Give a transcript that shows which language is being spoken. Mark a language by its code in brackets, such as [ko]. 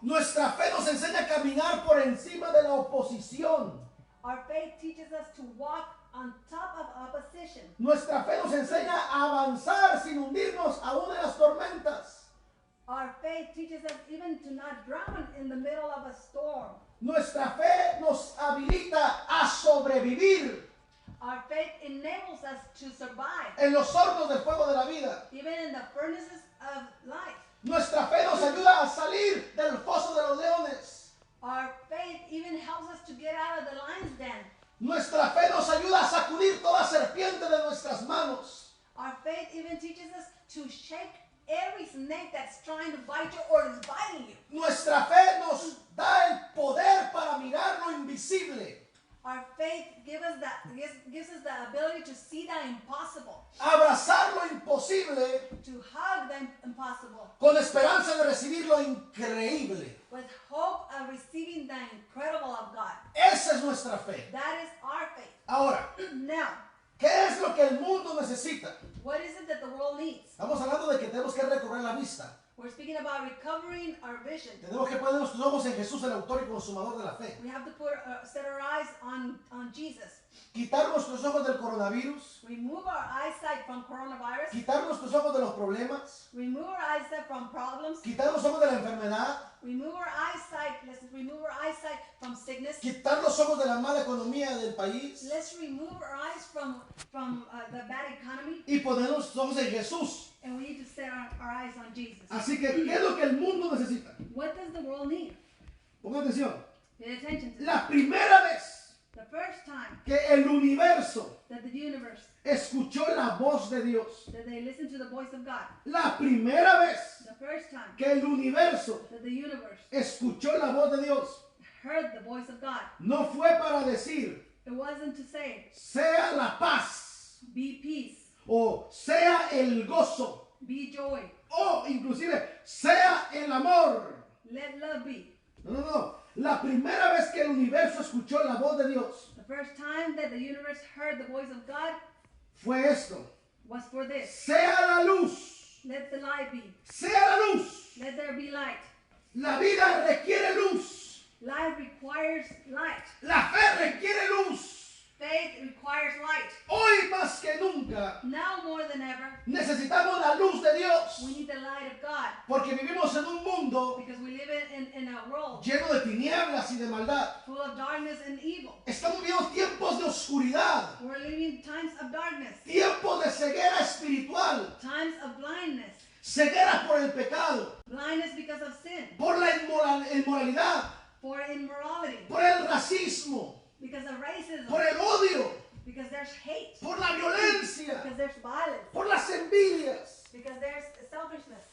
[es] Nuestra fe nos enseña a caminar por encima de la oposición. [en] Our faith teaches us to walk on top of opposition. [es] Nuestra fe nos enseña a avanzar sin hundirnos aún en las tormentas. [en] Our faith teaches us even to not drown in the middle of a storm. [es] Nuestra fe nos habilita a sobrevivir [en] Our faith enables us to survive, [es] en los hornos del fuego de la vida. [en] even in the furnaces of life. [es] Nuestra fe nos ayuda a salir del foso de los leones. [en] Our faith even helps us to get out of the lion's den. [es] Nuestra fe nos ayuda a sacudir toda serpiente de nuestras manos. [en] Our faith even teaches us to shake every snake that's trying to bite you or is biting you. [es] Nuestra fe nos da el poder para mirar lo invisible. [en] Our faith gives us the ability to see the impossible, [es] Abrazar lo imposible [en] to hug the impossible, [es] con esperanza de recibir lo increíble. [en] with hope of receiving the incredible of God. [es] Esa es nuestra fe. [en] That is our faith. [es] Ahora, [en] Now, [es] ¿qué es lo que el mundo necesita? [en] what is it that the world needs? [es] Estamos hablando de que tenemos que recobrar la vista. [en] We're speaking about recovering our vision. [es] Tenemos que poner nuestros ojos en Jesús, el autor y consumador de la fe. [en] We have to set our eyes on Jesus. [es] Quitar nuestros ojos del coronavirus. [en] Remove our eyesight from coronavirus. [es] Quitar nuestros ojos de los problemas. [en] Remove our eyesight from problems. [es] Quitar los ojos de la enfermedad. [en] Remove our eyesight. Let's remove our eyesight from sickness. [es] Quitar los ojos de la mala economía del país. [en] Let's remove our eyes from the bad economy. [es] Y poner nuestros ojos en Jesús. [en] And we need to set our eyes on Jesus. [es] Así que, ¿qué es lo que el mundo necesita? [en] What does the world need? [es] Ponga atención. [en] Pay attention to this. [es] La primera vez [en] The first time [es] que el universo [en] that the universe, [es] escuchó la voz de Dios. [en] that they listened to the voice of God. [es] La primera vez [en] The first time [es] que el universo [en] that the universe [es] escuchó la voz de Dios, [en] heard the voice of God. [es] no fue para decir, [en] It wasn't to say, [es] sea la paz, [en] be peace, [es] o sea el gozo, [en] be joy, [es] o inclusive sea el amor. [en] let love be. [es] No. La primera vez que el universo escuchó la voz de Dios [en] The first time that the universe heard the voice of God [es] fue esto. [en] was for this. [es] Sea la luz, [en] Let the light be. [es] sea la luz. [en] Let there be light. [es] La vida requiere luz. [en] Life requires light. [es] La fe requiere luz. [en] Faith requires light. [es] Hoy más que nunca [en] Now more than ever, [es] necesitamos la luz de Dios. [en] we need the light of God [es] Porque vivimos en un mundo [en] because we live in a world [es] lleno de tinieblas y de maldad. [en] full of darkness and evil. [es] Estamos viviendo tiempos de oscuridad, [en] We're living times of darkness, [es] tiempos de ceguera espiritual. [en] times of blindness. [es] ceguera por el pecado, [en] blindness because of sin, [es] por la inmoralidad, [en] for immorality, [es] por el racismo, [en] because of racism, [es] por el odio, [en] because there's hate, [es] por la violencia, [en] because there's violence, [es] por las envidias, [en] because there's selfishness,